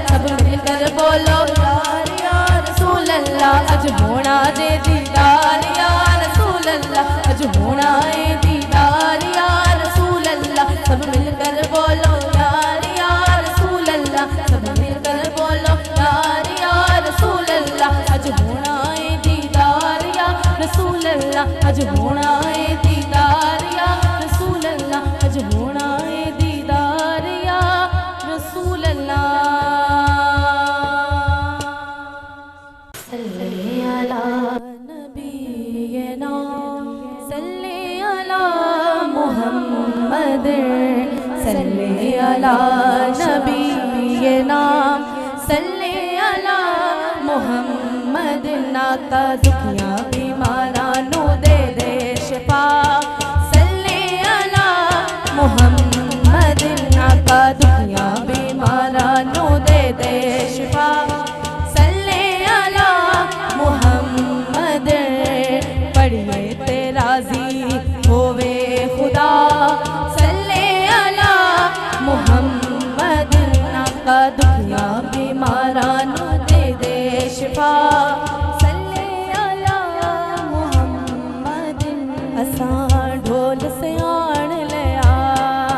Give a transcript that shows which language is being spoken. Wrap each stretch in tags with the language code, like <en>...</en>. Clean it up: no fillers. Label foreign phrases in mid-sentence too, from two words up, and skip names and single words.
<ur>سب مل کر بولو یار</ur> <ar>يا رسول الله.</ar> <pa>اج ہونا جے دیدار</pa> <ar>يا رسول الله.</ar> <pa>اج ہونا ہے دیدار</pa> <ar>يا رسول الله.</ar> <ur>سب مل کر بولو یار</ur> <ar>يا رسول الله.</ar> <ur>سب مل کر بولو یار</ur> <ar>يا رسول الله.</ar> <pa>اج ہونا ہے دیدار</pa> <ar>يا رسول الله.</ar> <pa>اج ہونا ہے دیدار</pa> <ar>يا رسول الله.</ar> <pa>اج ہونا ہے دیدار</pa> <ar>يا رسول الله. صل على نبينا صل على محمد. صل على نبينا صل على محمد.</ar> <pa>ناکا دکھیاں بیماراں نوں دے دے شفا.</pa> <ar>صل على محمد.</ar> <pa>ناکا دکھیاں بیماراں نوں دے دے شفا.</pa> <ar>صل على محمد.</ar> <pa>پڑھیے تے راضی ہووے خدا.</pa> <ar>صل على محمد.</ar> <pa>ناکا دکھیاں بیماراں نوں دے دے شفا.</pa> <ar>صل على محمد.</ar> <pa>اساں ڈھول سے آن لیا</pa>